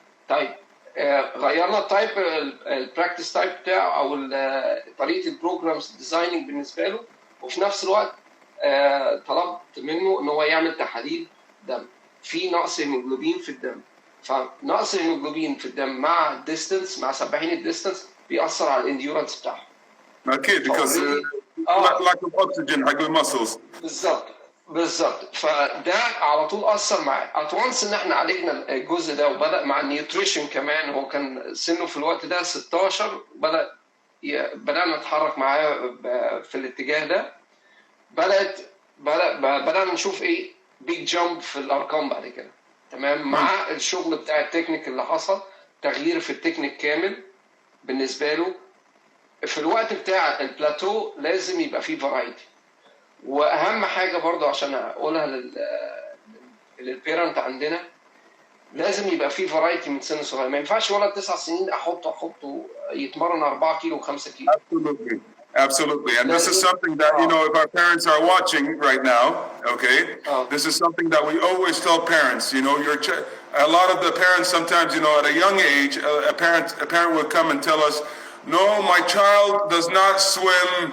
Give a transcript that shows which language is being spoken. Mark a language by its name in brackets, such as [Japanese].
[Arabic] طيب غيرنا التايب، البراكتس تايب بتاعه او طريقه البروجرامز ديزايننج بالنسبه له، وفي نفس الوقت طلبت منه ان هو يعمل تحاليل دم، في نقص هيموجلوبين في الدم. فنقص الهيموجلوبين في الدم مع الديستنس، مع سباحين الديستنس، بيأثر على الانديورنس بتاعهم. اكيد [English] because lack of oxygen [Arabic] حق المسلز. بالظبط. فده على طول اثر معاه. اتوانس ان احنا عالجنا الجزء ده، وبدا مع النيوتريشن كمان. هو كان سنه في الوقت ده 16، بدانا نتحرك معاه في الاتجاه ده. بدانا نشوف ايه بيج جامب في الارقام بعد كده. تمام. مع الشغل بتاع التكنيك اللي حصل، تغيير في التكنيك كامل بالنسبه له. في الوقت بتاع البلاتو لازم يبقى فيه فرايتي. واهم حاجه برضو عشان اقولها للبيرنت عندنا، لازم يبقى فيه فرايتي من سن صغير. ما ينفعش ولد 9 سنين احطه يتمرن 4 كيلو و5 كيلو. [English] Absolutely. And this is something that, you know, if our parents are watching right now, okay, this is something that we always tell parents. You know, a lot of the parents sometimes, you know, at a young age, a parent will come and tell us, no, my child does not swim.